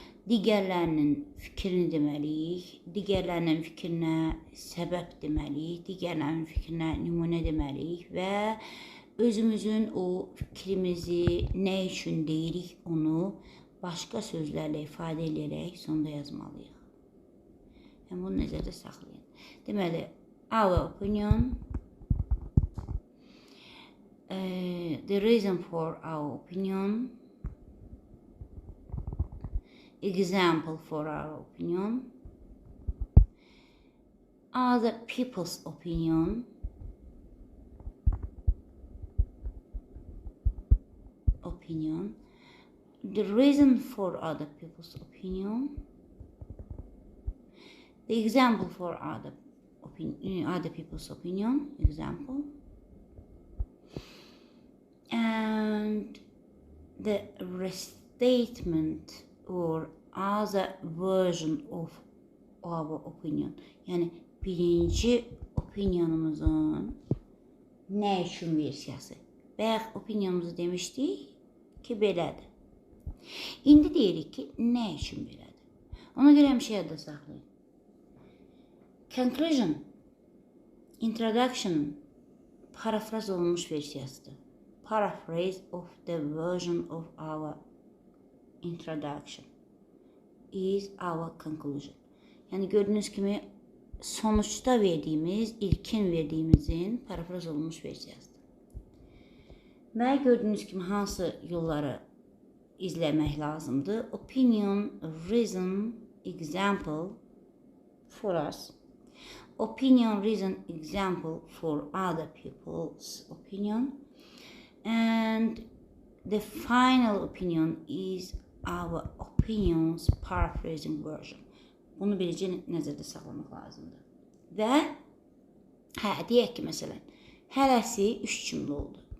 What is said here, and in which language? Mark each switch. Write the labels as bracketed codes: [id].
[az] Digərlərinin fikrini deməliyik, digərlərinin fikrinə səbəb deməliyik, digərlərinin fikrinə nümunə deməliyik və özümüzün o fikrimizi nə üçün deyirik onu başqa sözlərlə ifadə edərək sonda yazmalıyıq. Yəni, bunu nəzərdə saxlayın. [en] Deməli, our opinion, the reason for our opinion, example for our opinion, other people's opinion, the reason for other people's opinion, the example for other people's opinion, example, and the restatement or other version of our opinion. [az] Yəni birinci opinionumuzun nə üçün versiyası. Bayaq opinionumuzu demişdik ki, belədir. İndi deyirik ki, nə üçün belədir? Ona görə həmişə yadda saxlayın. Conclusion, introduction parafraz olunmuş versiyasıdır. [en] Paraphrase of the version of our introduction is our conclusion. [az] Yəni gördüyünüz kimi sonuçta verdiğimiz, ilkin verdiğimizin parafraz olunmuş versiyasıdır. Və gördüyünüz kimi hansı yolları izləmək lazımdır? [en] Opinion, reason, example for us. Opinion, reason, example for other people's opinion. And the final opinion is our opinion's paraphrasing version. [az] Bunu beləcə nəzərdə saxlamaq lazımdır. Və deyək ki, məsələn, hərəsi 3 cümlə oldu.